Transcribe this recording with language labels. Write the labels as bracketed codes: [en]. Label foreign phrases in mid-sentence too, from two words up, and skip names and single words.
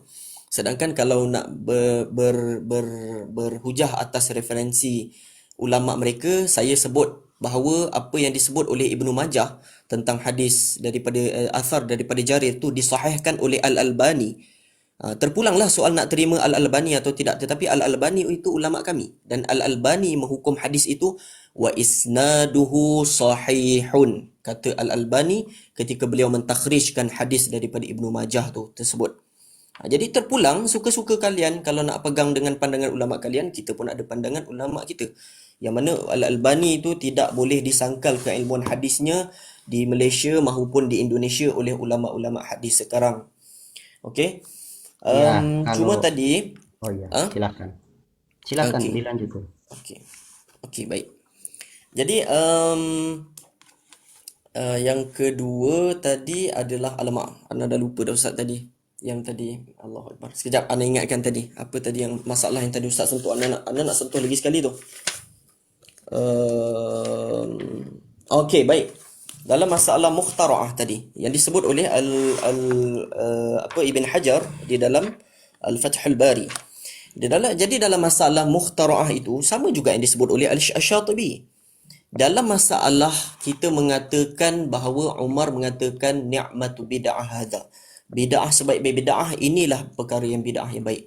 [ms] Sedangkan kalau nak berhujah atas referensi ulama mereka, saya sebut bahawa apa yang disebut oleh Ibnu Majah tentang hadis daripada athar daripada Jarir tu disahihkan oleh Al-Albani. Terpulanglah soal nak terima Al-Albani atau tidak, tetapi Al-Albani itu ulama kami dan Al-Albani menghukum hadis itu [ar] وإسناده صحيح, [ms] kata Al-Albani ketika beliau mentakhrijkan hadis daripada Ibnu Majah tu tersebut. Jadi terpulang, suka-suka kalian kalau nak pegang dengan pandangan ulama kalian, kita pun ada pandangan ulama kita. Yang mana Al-Albani itu tidak boleh disangkal keilmuan hadisnya di Malaysia maupun di Indonesia oleh ulama-ulama hadis sekarang. Okey. Ya, kalau Cuma tadi, oh ya, ah, silakan. Silakan okey, [id] dilanjut tuh. [ms] okey, okey, baik. Jadi yang kedua tadi adalah alamak, Ana dah lupa dah Ustaz tadi. Yang tadi, [ar] الله أكبر. [ms] Sekejap, Ana ingatkan tadi. Apa tadi yang masalah yang tadi Ustaz sentuh? Ana nak sentuh lagi sekali tu. Um, okey, baik. Dalam masalah mukhtara'ah tadi yang disebut oleh Ibn Hajar di dalam Al-Fathul Bari. Jadi dalam masalah mukhtara'ah itu sama juga yang disebut oleh Al-Syatibi. Dalam masalah kita mengatakan bahawa Umar mengatakan [ar] نعمة بدعة هذه. [ms] Bid'ah sebaik-baik bid'ah, inilah perkara yang bid'ah yang baik.